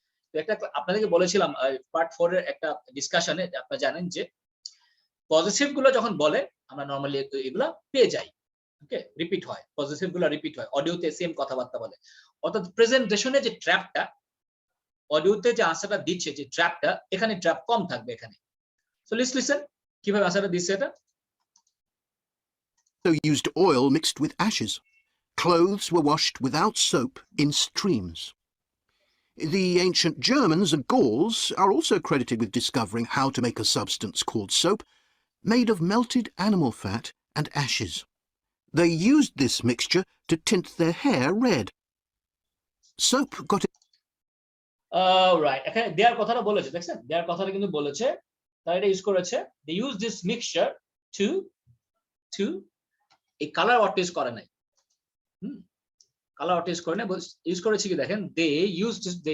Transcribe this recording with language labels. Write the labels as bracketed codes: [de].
[bn] তো একটা আপনাদেরকে বলেছিলাম পার্ট 4 এর একটা ডিসকাশনে, আপনারা জানেন যে পজিটিভ গুলো যখন বলে আমরা নরমালি এগুলা পেয়ে যাই, ওকে, রিপিট হয়, পজিটিভ গুলো রিপিট হয়, অডিওতে সেম কথাবার্তা বলে। অর্থাৎ প্রেজেন্টেশনে যে ট্র্যাপটা, অডিওতে যে আনসারটা দিচ্ছে যে ট্র্যাপটা, এখানে ট্র্যাপ কম থাকবে এখানে। [en] so let's listen [bn] কিভাবে আনসারটা দিচ্ছে এটা। [en] So used oil mixed with ashes. Clothes were washed without soap in streams. The ancient Germans and Gauls are also credited with discovering how to make a substance called soap, made of melted animal fat and ashes. They used this mixture to tint their hair red. Soap got [bn] right, এখানে দেয়ার কথাটা বলেছে, দেখছেন দেয়ার কথাটা কিন্তু বলেছে, তারা এটা use করেছে, [en] they use this mixture to to [bn] এই কালার ওয়াট ইউজ করে নাই, কালার ওয়াট ইউজ করে নাই, ইউজ করেছে কি দেখেন, দে ইউজড